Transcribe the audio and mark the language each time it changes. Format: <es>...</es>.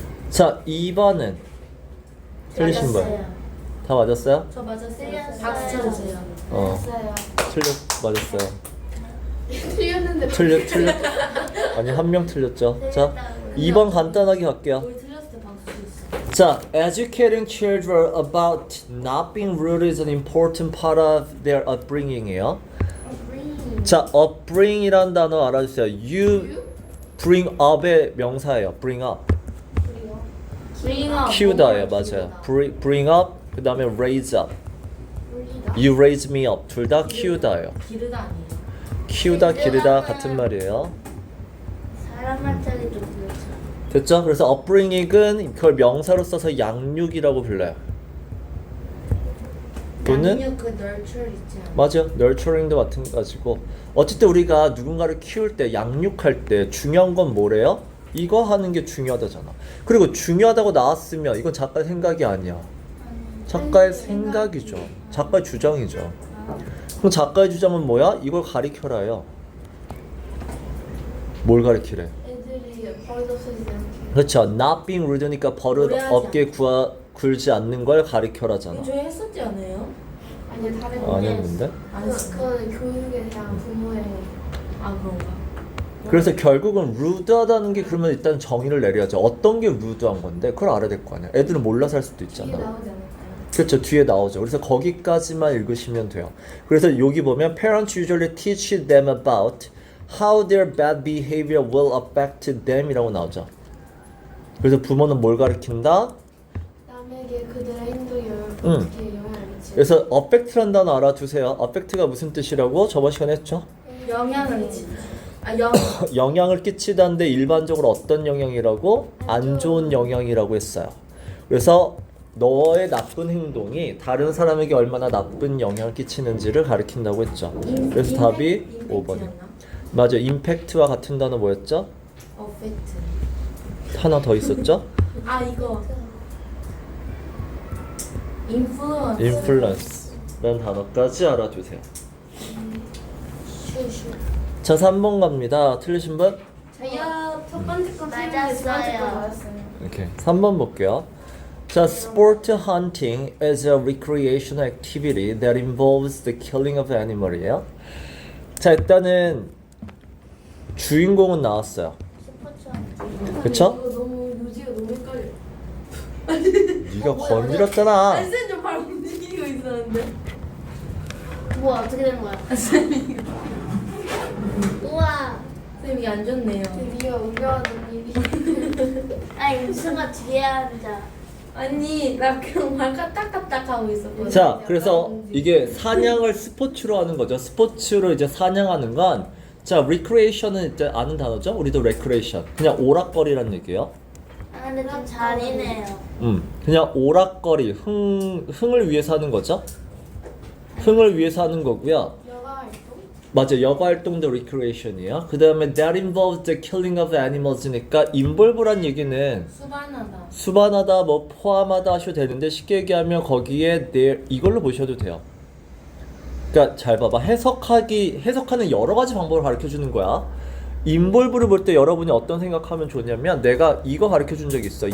<ko>자, 2번은 틀리신 분. 다 맞았어요? 저 맞았어요. 박수 박수 쳐주세요. 맞았어요. 맞았어요. 틀렸는데 틀렸. 아니, 한 명 틀렸죠. 자, 2번 간단하게 갈게요. 우리 틀렸을 때 박수 줬어.</ko> <en>자, educating children about not being rude is an important part of their upbringing이에요.</en> <ko>자, upbring이라는 단어 알아주세요.</ko> <en>You bring up의</en> <ko>명사예요.</ko> <en>bring up. Bring up.</en> <ko>키우다예요. 맞아요.</ko> <en>bring up</en> <ko>그 다음에</ko> <en>raise up. You raise me up.</en> <ko>둘 다 키우다예요. 기르다 아니에요. 키우다, 기르다 같은 말이에요. 사람한테도 그렇죠. 됐죠? 그래서 upbringing은 그걸 명사로 써서 양육이라고 불러요. 또는 양육 그 nurture 있지 않아? 맞아요. nurturing도 마찬가지고 어쨌든 우리가 누군가를 키울 때 양육할 때 중요한 건 뭐래요? 이거 하는 게 중요하다잖아. 그리고 중요하다고 나왔으면 이건 작가의 생각이 아니야. 작가의 생각이죠. 작가의 주장이죠. 그럼 작가의 주장은 뭐야? 이걸 가리켜라요. 뭘 가리키래? 애들이 버릇없어지지 않게. 그렇죠.</ko> <en>Not being rude니까 버릇</en> <ko>오해하지 없게 굴지 않는 걸 가리켜라잖아. 저희 했었지 않아요? 아니 다른 안 했는데? 안 했어요. 그건 교육에 대한 부모의 아 그런가? 그래서 결국은 rude하다는 게 그러면 일단 정의를 내려야죠. 어떤 게 rude한 건데 그걸 알아야 될 거 아니야. 애들은 몰라서 할 수도 뒤에 있잖아. 나오지 않을까요? 그렇죠. 뒤에 나오죠. 그래서 거기까지만 읽으시면 돼요. 그래서 여기 보면</ko> <en>parents usually teach them about how their bad behavior will affect them</en> <ko>이라고 나오죠. 그래서 부모는 뭘 가르친다? 남에게 그들의 행동이 어떻게 응. 영향을 미치는지. 그래서 affect라는 단어 알아두세요. affect가 무슨 뜻이라고 저번 시간에 했죠? 영향을 미치. 아 영. 영향을 끼치다는데 일반적으로 어떤 영향이라고? 안 좋은 영향이라고 했어요. 그래서 너의 나쁜 행동이 다른 사람에게 얼마나 나쁜 영향을 끼치는지를 가리킨다고 했죠. 그래서 답이 5번이에요. 맞아. 임팩트와 같은 단어 뭐였죠? 어펙트. 하나 더 있었죠? 아 이거. 인플루언스. influence라는 단어까지 알아두세요. 슈슈. 자, 3번 갑니다. 틀리신 분? 저요 첫 번째 건 틀렸는데 맞았어요. 두 번째 건 맞았어요. 이렇게 3번 볼게요.</ko> <en>자, sport hunting is a recreational activity that involves the killing of animal이에요.</en> <ko>자, 일단은 주인공은 나왔어요. 그쵸? 이거 너무 요지가 너무 헷갈려. 네가 건드렸잖아. 안쌤 좀발 움직이고 있었는데. 뭐 어떻게 된 거야? 쌤이 우와. 쌤이 안 좋네요. 드디어 우려하는 일이. 아 임수가 뒤에 앉아. 아니 나 그냥 말 까딱까딱 하고 있었거든. 자, 그래서 이게 사냥을 스포츠로 하는 거죠. 스포츠로 이제 사냥하는 건, 자, recreation은 이제 아는 단어죠. 우리도 recreation. 그냥 오락거리라는 얘기예요. 아 근데 좀 잔인해요. 그냥 오락거리, 흥을 위해서 하는 거죠. 흥을 위해서 하는 거고요. 여가 활동? 맞아, 여가 활동도 recreation이에요. 그 다음에</ko> <en>that involves the killing of animals니까 involve란 얘기는</en> <ko>수반하다. 수반하다, 뭐 포함하다 하셔도 되는데 쉽게 얘기하면 거기에 이걸로 보셔도 돼요. 그러니까 잘 봐봐. 해석하는 여러 가지 방법을 가르쳐 주는 거야. involve를 볼 때 여러분이 어떤 생각하면 좋냐면 내가 이거 가르쳐 준 적이 있어.</ko>